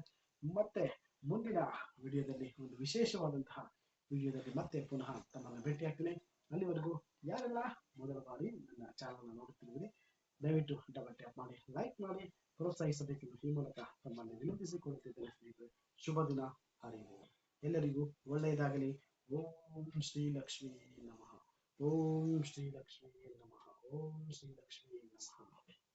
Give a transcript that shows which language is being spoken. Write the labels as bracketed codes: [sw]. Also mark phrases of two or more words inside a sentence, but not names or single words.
[kn] ಮತ್ತೆ ಮುಂದಿನ ವಿಡಿಯೋದಲ್ಲಿ ಒಂದು ವಿಶೇಷವಾದಂತಹ ವಿಡಿಯೋದಲ್ಲಿ ಮತ್ತೆ ಪುನಃ ತಮ್ಮನ್ನು ಭೇಟಿಯಾಗ್ತೀನಿ. ಅಲ್ಲಿವರೆಗೂ ಯಾರೆಲ್ಲ ಮೊದಲ ಬಾರಿ ನನ್ನ ಚಾನಲ್ ನೋಡುತ್ತಿರುವಿರಿ ದಯವಿಟ್ಟು ಡಬಲ್ ಟ್ಯಾಪ್ ಮಾಡಿ, ಲೈಕ್ ಮಾಡಿ, ಪ್ರೋತ್ಸಾಹಿಸಬೇಕೆಂದು ಈ ಮೂಲಕ ತಮ್ಮನ್ನು ವಿನಂತಿಸಿಕೊಳ್ಳುತ್ತಿದ್ದೇನೆ ಸ್ನೇಹಿತರೆ. ಶುಭ ದಿನ. ಹರಿ ಎಲ್ಲರಿಗೂ ಒಳ್ಳೆಯದಾಗಲಿ. [sa] ಓಂ ಶ್ರೀ ಲಕ್ಷ್ಮೀ ನಮಃ. ಓಂ ಶ್ರೀ ಲಕ್ಷ್ಮೀ ನಮಃ. ಓಂ ಶ್ರೀ ಲಕ್ಷ್ಮೀ ನಮಃ.